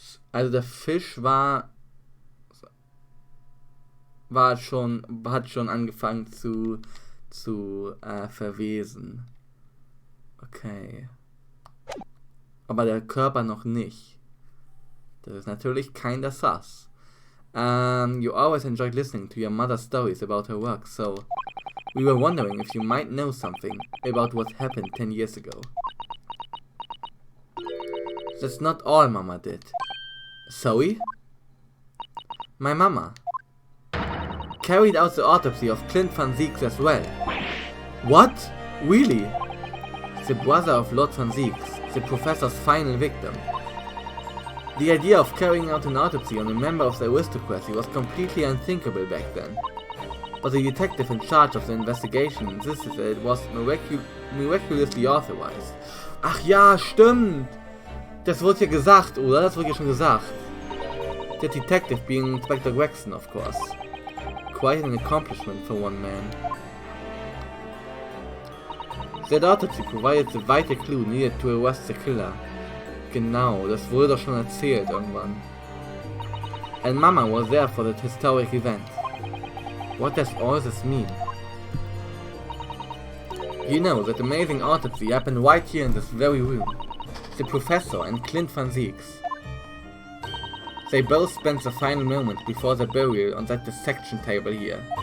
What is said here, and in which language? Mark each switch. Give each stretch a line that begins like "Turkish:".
German: Also der Fisch hat schon angefangen zu verwesen. Okay. Aber der Körper noch nicht. Das ist natürlich
English: kinda sus. You always enjoyed listening to your mother's stories about her work, so we were wondering if you might know something about what happened 10 years ago. That's not all Mama did. Zoe? My mama carried out the autopsy of Clint Van Zieks as well. What? Really? The brother of Lord Van Zieks, the professor's final victim. The idea of carrying out an autopsy on a member of the aristocracy was completely unthinkable back then. But the detective in charge of the investigation insisted that it was miraculously authorized.
German: Ach ja, stimmt! Das wurde ja gesagt, oder? Das wurde ja schon gesagt.
English: The detective being Inspector Gregson, of course. Quite an accomplishment for one man. That autopsy provided the vital clue needed to arrest the killer.
German: Genau, das wurde doch schon erzählt irgendwann.
English: And Mama was there for that historic event. What does all this mean? You know, that amazing autopsy happened right here in this very room. The professor and Clint Van Zieks. They both spent the final moments before their burial on that dissection table here.